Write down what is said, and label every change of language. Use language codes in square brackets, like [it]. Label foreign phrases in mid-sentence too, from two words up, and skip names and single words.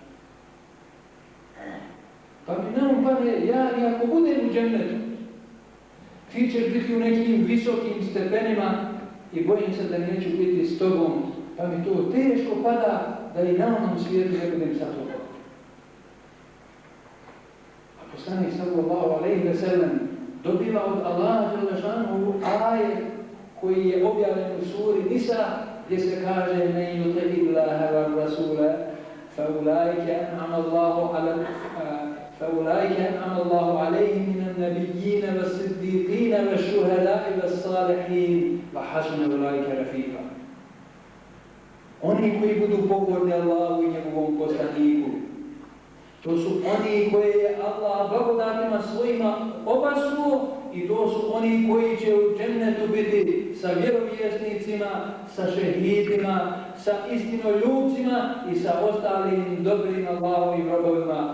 [bs] Pa mi na um padne, ja i ako budem u džennetu, ti ćeš biti u nekim visokim stepenima i bojim se da neću biti s tobom, pa mi to teško pada da i na onom svijetu ne budem sa tobom. A poslanik [ar] صلى الله عليه وسلم [bs] dobiva od Allaha [ar] جل شأنه [bs] ajet koji je objavljen u suri Nisa, gdje se kaže: [ar] من يطع الله والرسول فأولئك أنعم الله عليهم من النبيين والصديقين والشهداء والصالحين وحسن أولئك رفيقا. [bs] Oni koji budu pokorni Allahu i njegovom poslaniku, to su oni koje je Allah blagodatima svojima obasuo i to su oni koji će u džennetu biti sa vjerovjesnicima, sa šehidima, sa istinoljubcima i sa ostalim dobrim Allahovim robovima.